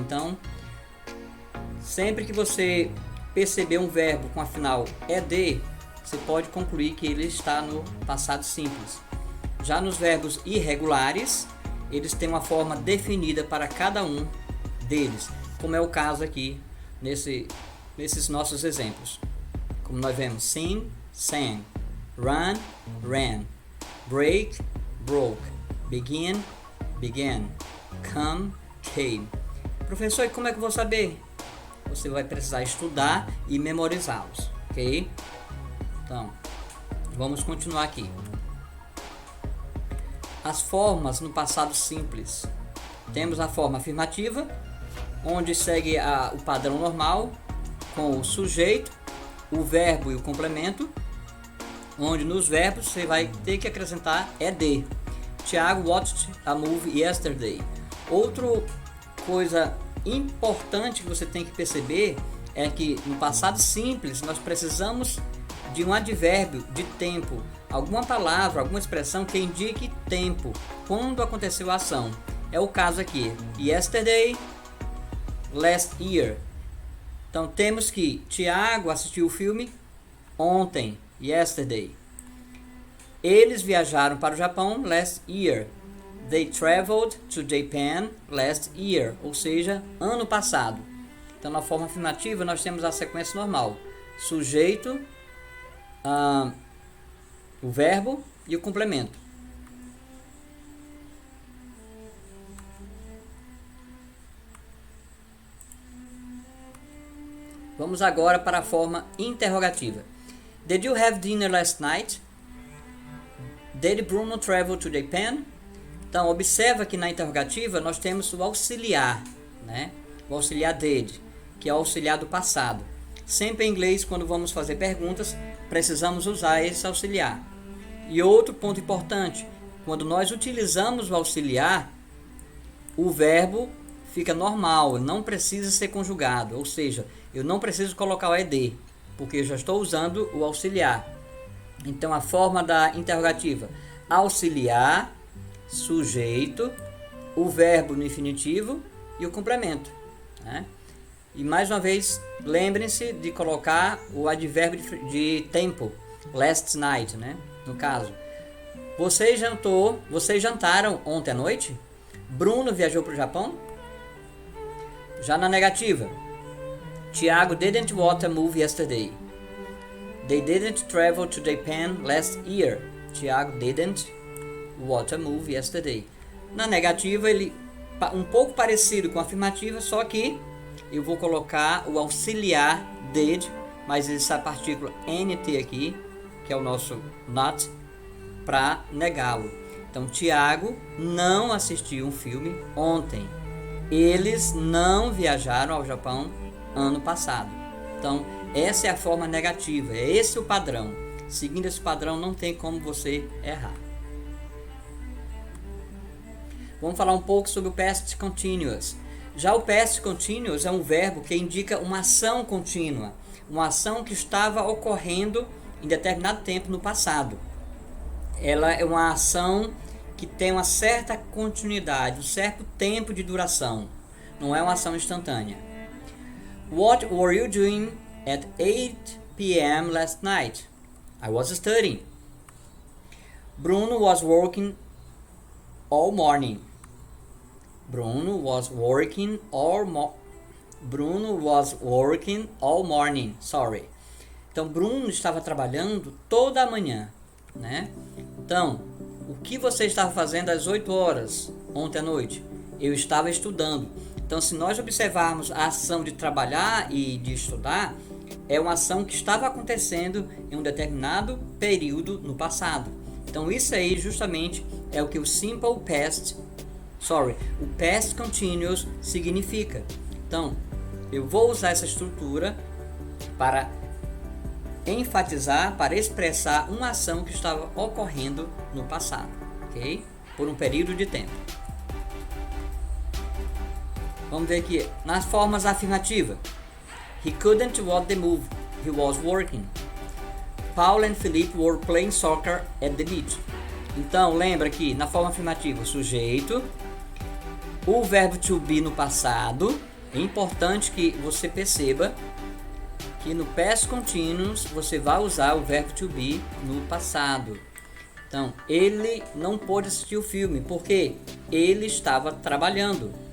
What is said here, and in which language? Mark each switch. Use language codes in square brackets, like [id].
[pt] Então, sempre que você perceber um verbo com a final ed, você pode concluir que ele está no passado simples. Já nos verbos irregulares, eles têm uma forma definida para cada um deles, como é o caso aqui nesses nossos exemplos. Como nós vemos, [en] sing, sang, run, ran, break, broke, begin, began, come, came. [pt] Professor, e como é que eu vou saber? Você vai precisar estudar e memorizá-los, ok? Então, vamos continuar aqui. As formas no passado simples. Temos a forma afirmativa, onde segue o padrão normal, com o sujeito, o verbo e o complemento, onde nos verbos você vai ter que acrescentar ed. [en] Tiago watched a movie yesterday. [pt] Outra coisa importante que você tem que perceber é que no passado simples nós precisamos de um advérbio de tempo, alguma palavra, alguma expressão que indique tempo, quando aconteceu a ação. É o caso aqui, [en] yesterday, last year. [pt] Então temos que Tiago assistiu o filme ontem, yesterday. Eles viajaram para o Japão [en] last year. They traveled to Japan last year, [pt] ou seja, ano passado. Então, na forma afirmativa, nós temos a sequência normal: sujeito, o verbo e o complemento. Vamos agora para a forma interrogativa. [en] Did you have dinner last night? Did Bruno travel to Japan? [pt] Então, observa que na interrogativa nós temos o auxiliar, né? O auxiliar did, que é o auxiliar do passado. Sempre em inglês, quando vamos fazer perguntas, precisamos usar esse auxiliar. E outro ponto importante, quando nós utilizamos o auxiliar, o verbo fica normal, não precisa ser conjugado, ou seja, eu não preciso colocar o ed, porque eu já estou usando o auxiliar. Então, a forma da interrogativa: auxiliar, sujeito, o verbo no infinitivo e o complemento, né? E mais uma vez, lembrem-se de colocar o advérbio de tempo, [en] last night, [pt] né? No caso, vocês jantaram ontem à noite? Bruno viajou para o Japão? Já na negativa, [en] Tiago didn't watch a movie yesterday. They didn't travel to Japan last year. Tiago didn't watch a movie yesterday. [pt] Na negativa, ele um pouco parecido com a afirmativa, só que eu vou colocar o auxiliar did, mas essa partícula nt aqui, que é o nosso not, para negá-lo. Então, Tiago não assistiu um filme ontem. Eles não viajaram ao Japão ano passado. Então, essa é a forma negativa, é esse o padrão. Seguindo esse padrão, não tem como você errar. Vamos falar um pouco sobre o Past Continuous. Já o Past Continuous é um verbo que indica uma ação contínua, uma ação que estava ocorrendo em determinado tempo no passado. Ela é uma ação que tem uma certa continuidade, um certo tempo de duração. Não é uma ação instantânea. [en] What were you doing at 8 p.m. last night? I was studying. Bruno was working all morning. Bruno was working all morning. Sorry. [pt] Então, Bruno estava trabalhando toda a manhã, né? Então, o que você estava fazendo às 8 horas ontem à noite? Eu estava estudando. Então, se nós observarmos a ação de trabalhar e de estudar, é uma ação que estava acontecendo em um determinado período no passado. Então, isso aí justamente é o que o o past continuous significa. Então, eu vou usar essa estrutura para enfatizar, para expressar uma ação que estava ocorrendo no passado, ok? Por um período de tempo. Vamos ver aqui, nas formas afirmativas. [en] He couldn't watch the movie, he was working. Paul and Philip were playing soccer at the beach. [pt] Então, lembra que na forma afirmativa, o sujeito, o verbo to be no passado. É importante que você perceba que no past continuous você vai usar o verbo to be no passado. Então, ele não pôde assistir o filme porque ele estava trabalhando.